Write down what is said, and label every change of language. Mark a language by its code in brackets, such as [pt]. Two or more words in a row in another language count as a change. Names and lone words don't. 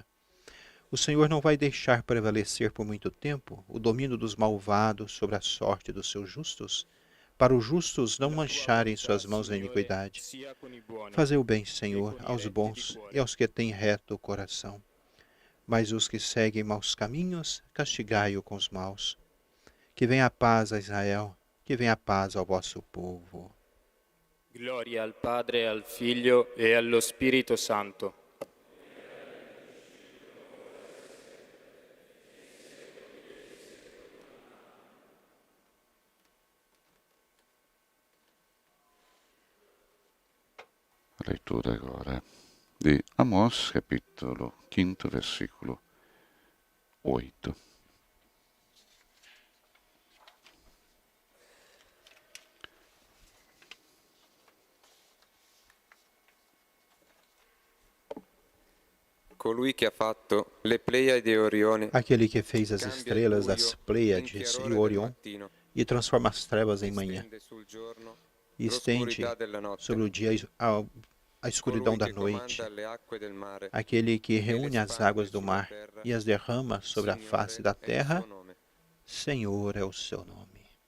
[pt] O Senhor não vai deixar prevalecer por muito tempo o domínio dos malvados sobre a sorte dos seus justos, para os justos não mancharem suas mãos na iniquidade. Fazei o bem, Senhor, aos bons e aos que têm reto o coração. Mas os que seguem maus caminhos, castigai-o com os maus. Que venha a paz a Israel, que venha a paz ao vosso povo. [it] Gloria al Padre, al Figlio e allo Spirito Santo. [pt] A leitura agora de Amós, capítulo 5, versículo 8. [it] Colui che ha fatto le Pleiadi e Orione, [pt] Aquele que fez as estrelas das Pleiades e o Orion, e transforma as trevas em manhã, e estende sobre o dia a escuridão da noite, aquele que reúne as águas do mar e as derrama sobre a face da terra, Senhor é o seu nome.